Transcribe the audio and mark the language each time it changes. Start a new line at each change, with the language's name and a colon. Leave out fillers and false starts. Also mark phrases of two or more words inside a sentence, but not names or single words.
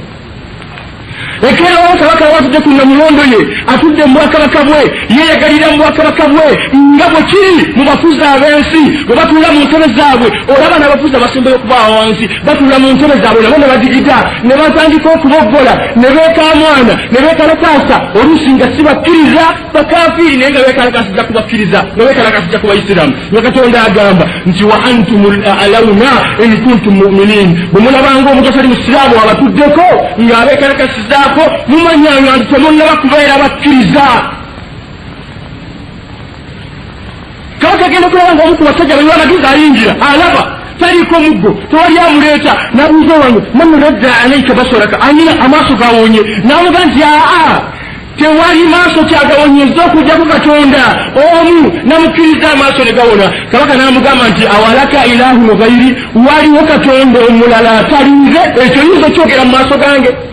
Ganda: Ekeerawo kabaka watudde ku namulondo ye atudde mu bwakabaka bwe yeeyagalira mu bwakabaka bwe nga bwe kiri mu bafuzi ab'ensi bwe batuula mu ntebe zaabwe. Olaba n'abafuzi abasembayo okubaawo wansi batuula mu ntebe zaabwe nabo ne badigita ne batandika okuboggola ne beekamwana ne beekalakaasa oluusi nga si bakkiriza bakafiiri naye nga beekalakasiza ku bakkiriza nga beekalakasiza ku Bayisiraamu. Nga Katonda agamba nti
Arabic: وأنتم الأعلون إن كنتم مؤمنين.
Ganda: Bwe mulabanga omuntu atali musiraamu abatuddeko ng'abeekalakasiza mumanyanga nti temunnaba kubeera bakkiriza. Kabaka agenda okulaba ng'omu ku basajja bali bamagezi ayingira alaba taliiko muggo tewali amuleeta n'abuuza wange
Arabic: من رد عليك بصرك
Ganda: anyina amaaso gawonye n'amuga nti aa tewali maaso kyagawonyeza okujjako Katonda omu namukkiriza amaaso ne gawona. Kabaka n'amugamba nti
Arabic: أولك إله غيري
Ganda: waliwo Katonda omulala atalinze ekyo yinza okyogera mu maaso gange.